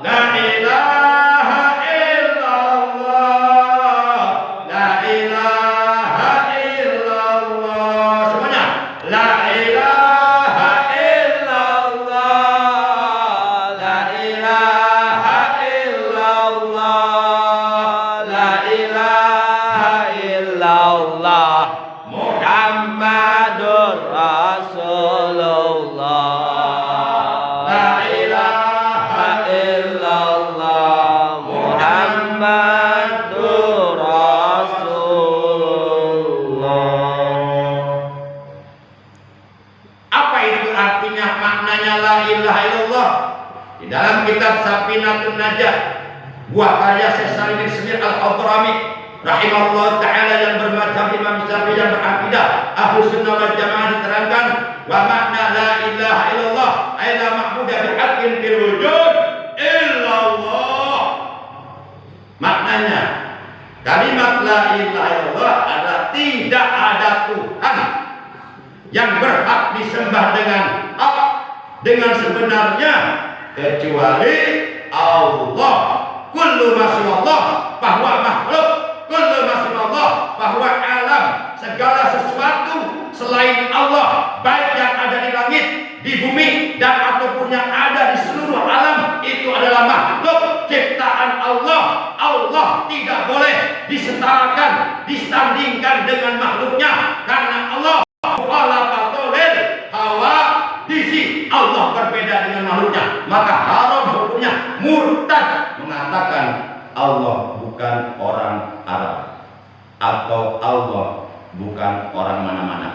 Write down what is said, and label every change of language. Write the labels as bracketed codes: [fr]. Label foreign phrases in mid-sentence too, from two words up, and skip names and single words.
[ar] لا إله إلا الله. لا إله إلا الله. Semuanya. لا إله إلا الله. لا إله إلا الله. لا إله إلا الله. محمد رسول الله. لا إله إلا الله. محمد رسول الله. [id] Apa itu artinya, maknanya [ar] لا إله إلا الله? [id] Di dalam kitab Safinatun Najah, buah karya Syekh Salim bin Semir Al-Hadrami [ar] رحمه الله تعالى, [id] yang bermadzhab Imam Syafi'i yang berakidah [ar] أهل السنة والجماعة, [id] diterangkan [ar] ومعنى لا إله إلا الله أي لا معبود بحق في الوجود إلا الله. [id] Maknanya kalimat [ar] لا إله إلا الله [id] adalah tidak ada Tuhan yang berhak disembah dengan hak, dengan sebenarnya, kecuali Allah. [ar] كل ما سوى الله [id] bahwa makhluk, [ar] كل ما سوى الله [id] bahwa alam, segala sesuatu selain Allah, baik yang ada di langit, di bumi, dan ataupun yang ada di seluruh alam, itu adalah makhluk ciptaan Allah. Allah tidak boleh disetarakan, disandingkan dengan makhluknya, karena Allah hawa disi, Allah berbeda dengan makhluknya, maka haram hukumnya, murtad mengatakan Allah bukan orang Arab atau Allah bukan orang mana-mana.